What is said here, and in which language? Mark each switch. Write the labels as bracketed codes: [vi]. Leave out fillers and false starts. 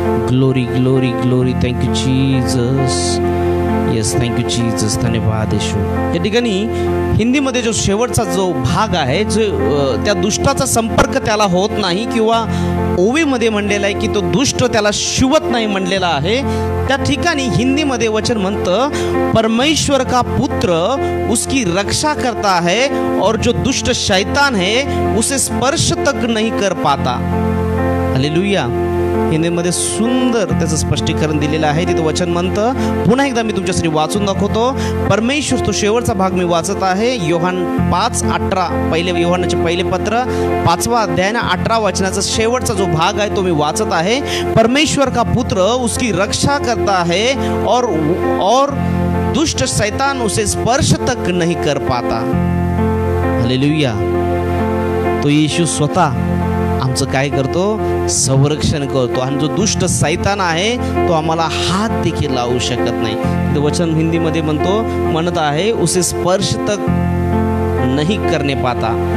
[mr] Glory glory glory. Thank you Jesus. Yes, thank you Jesus, धन्यवाद येशू. या ठिकाणी हिंदीमध्ये जो शेवटचा जो भाग आहे जो त्या दुष्टाचा संपर्क त्याला होत नाही किंवा ओवीमध्ये म्हणलेला आहे की तो दुष्ट त्याला शिवत नाही म्हणलेला आहे. त्या ठिकाणी हिंदीमध्ये वचन म्हणतं [hi] परमेश्वर का पुत्र उसकी रक्षा करता है और जो दुष्ट शैतान है उसे स्पर्श तक नहीं कर पाता. [mr] हालेलुया. हिंदीमध्ये सुंदर त्याचं स्पष्टीकरण दिलेलं आहे. तिथे वचन म्हणतं, पुन्हा एकदा मी तुमच्यासाठी वाचून दाखवतो. परमेश्वर, तो शेवटचा भाग मी वाचत आहे. योहान 5:18, पहिले योहानाचे पहिले पत्र 5वा अध्याय 18 वचनाचा शेवटचा जो भाग आहे तो मी वाचत आहे. [hi] परमेश्वर का पुत्र उसकी रक्षा करता है और दुष्ट शैतान उसे स्पर्श तक नहीं कर पाता. [mr] हालेलुया. तो येशू स्वतः आमचं काय करतो? संरक्षण करतो. आणि जो दुष्ट सैतान आहे तो आम्हाला हात देखील लावू शकत नाही. ते वचन हिंदीमध्ये म्हणत आहे [hi] उसे स्पर्श तक नहीं करने पाता.